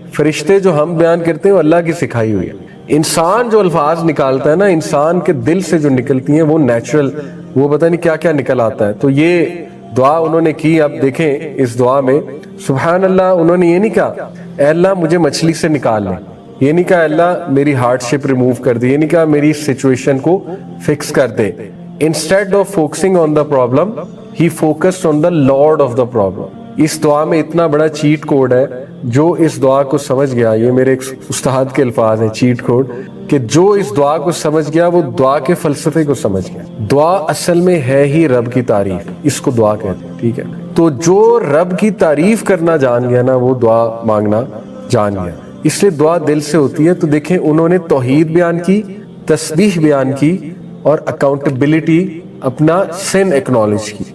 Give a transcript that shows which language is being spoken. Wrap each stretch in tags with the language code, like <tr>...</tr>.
<ur>فرشتے جو ہم بیان کرتے ہیں وہ اللہ کی سکھائی ہوئی ہے. انسان جو الفاظ نکالتا ہے نا, انسان کے دل سے جو نکلتی ہیں وہ نیچرل, وہ پتہ نہیں کیا کیا نکل آتا ہے. تو یہ دعا انہوں نے کی. اب دیکھیں اس دعا میں سبحان اللہ, انہوں نے یہ نہیں کہا اے اللہ مجھے مچھلی سے نکال لے, یہ نہیں کہا اللہ میری</ur> <en>hardship remove</en> <ur>کر دے, یہ نہیں کہا میری سچویشن کو فکس کر دے.</ur> <en>Instead of focusing on the problem ہی focused on the lord of the problem.</en> <ur>اس دعا میں اتنا بڑا چیٹ کوڈ ہے, جو اس دعا کو سمجھ گیا, یہ میرے ایک استاد کے الفاظ ہیں چیٹ کوڈ, کہ جو اس دعا کو سمجھ گیا وہ دعا کے فلسفے کو سمجھ گیا. دعا اصل میں ہے ہی رب کی تعریف, اس کو دعا کہتے ہیں, ٹھیک ہے. تو جو رب کی تعریف کرنا جان گیا نا وہ دعا مانگنا جان گیا, اس لیے دعا دل سے ہوتی ہے. تو دیکھیں انہوں نے توحید بیان کی, تسبیح بیان کی, اور اکاؤنٹیبلٹی, اپنا</ur> <en>sin acknowledge</en> <ur>کی.</ur>